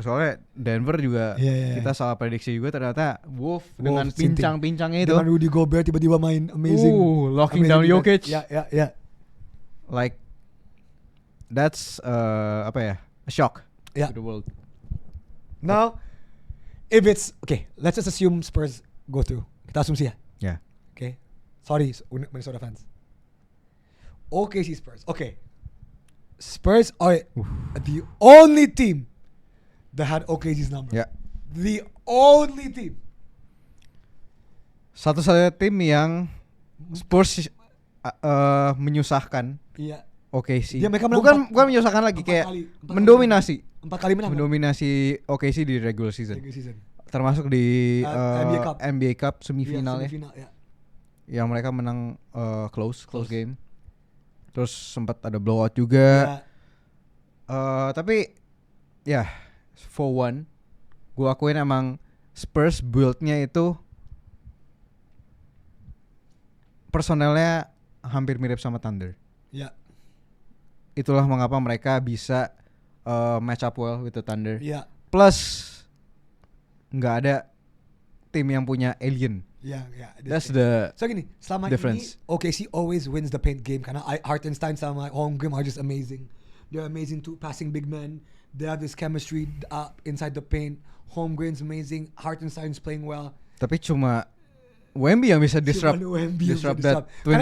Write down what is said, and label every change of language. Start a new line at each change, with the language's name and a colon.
Indonesian: Soalnya Denver juga kita salah prediksi juga, ternyata Wolf dengan pincang-pincangnya itu. Dengan Rudy Gobert tiba-tiba main amazing.
English: Locking down Jokic.
Indonesian: Ya.
English: Like that's a shock to the world. Now, if it's okay, let's just assume Spurs go through.
Indonesian: Kita asumsi ya.
English: Yeah. Okay. Sorry, Minnesota fans. OKC Spurs. Okay. Spurs are the only team that had OKC's number. Yeah. The only team.
Indonesian: Satu-satunya tim yang Spurs menyusahkan. Iya. OKC. Mereka bukan menyusahkan lagi, kayak mendominasi. 4 kali menang. Mendominasi OKC di
English: regular season.
Indonesian: Termasuk di NBA Cup semifinal ya. Yang mereka menang
English: close game.
Indonesian: Terus sempat ada blowout juga. Tapi ya
English: for one,
Indonesian: gue akuin emang Spurs build-nya itu personelnya hampir mirip sama Thunder. Ya. Itulah mengapa mereka bisa
English: match up well with the Thunder.
Indonesian: Ya. Plus nggak ada tim yang punya alien.
English: That's the
Indonesian: so gini, selama
English: difference. Ini OKC always wins the paint game
Indonesian: karena
English: Hartenstein
Indonesian: sama
English: Holmgren are just amazing. They're amazing too, passing big men. They have this chemistry inside the paint. Holmgren's amazing. Hartenstein's playing well.
Indonesian: Tapi cuma Wemby yang bisa
English: disrupt that Twin